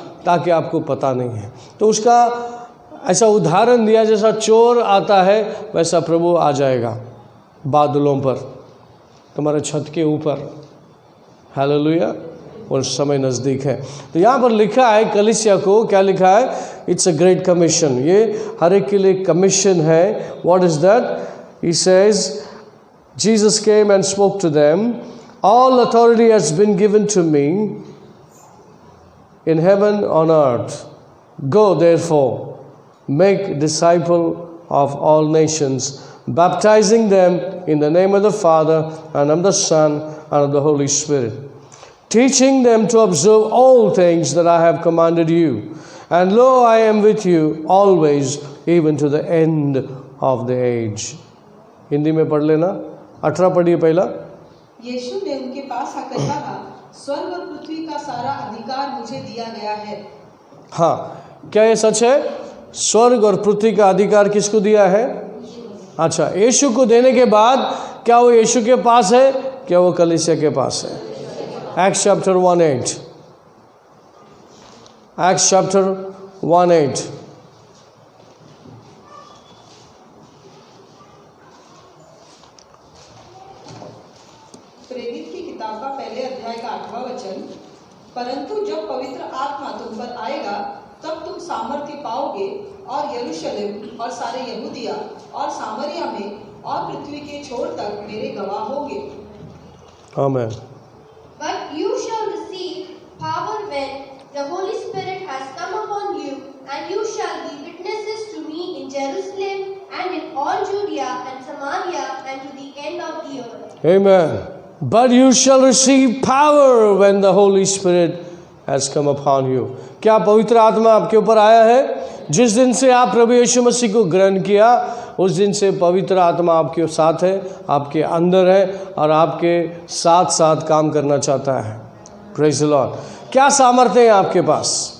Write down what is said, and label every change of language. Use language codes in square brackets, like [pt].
[hi] ताकि आपको पता नहीं है। तो उसका ऐसा उदाहरण दिया, जैसा चोर आता है वैसा प्रभु आ जाएगा बादलों पर, तुम्हारे छत के ऊपर। हालेलुया, और समय नज़दीक है। तो यहाँ पर लिखा है कलीसिया को, क्या लिखा है? [en] It's a great commission. [hi] ये हर एक के लिए कमीशन है। [en] What is that? He says Jesus came and spoke to them, all authority has been given to me in heaven on earth. Go therefore, make disciple of all nations, baptizing them in the name of the Father and of the Son and of the Holy Spirit, teaching them to observe all things that I have commanded you. And lo, I am with you always, even to the end of the age. [hi] Hindi में पढ़ लेना। 18 पढ़िए पहला। यीशु ने उनके पास आकर कहा, स्वर्ग और पृथ्वी का सारा अधिकार मुझे दिया गया है। हाँ, क्या ये सच है? स्वर्ग और पृथ्वी का अधिकार किसको दिया है? अच्छा, यीशु को देने के बाद क्या वो यीशु के पास है? क्या वो कलीसिया के पास है? [en] Acts chapter 1:8। Acts chapter 1:8। [hi] प्रेरित की किताब का पहले अध्याय का 8वां वचन, परंतु जब पवित्र आत्मा तुम पर आएगा तब तुम सामर्थ्य पाओगे और यरूशलेम और सारे यहूदिया और सामरिया में और पृथ्वी के छोर तक मेरे गवाह होंगे। आमीन। [en] But you shall receive power when the Holy Spirit has come upon you, and you shall be witnesses to me in Jerusalem and in all Judea and Samaria and to the end of the earth. Amen. But you shall receive power when the Holy Spirit has come upon you. [hi] क्या पवित्र आत्मा आपके ऊपर आया है? जिस दिन से आप प्रभु यीशु मसीह को ग्रहण किया, उस दिन से पवित्र आत्मा आपके साथ है, आपके अंदर है और आपके साथ साथ काम करना चाहता है। [en] Praise the Lord. [hi] क्या सामर्थ्य है आपके पास?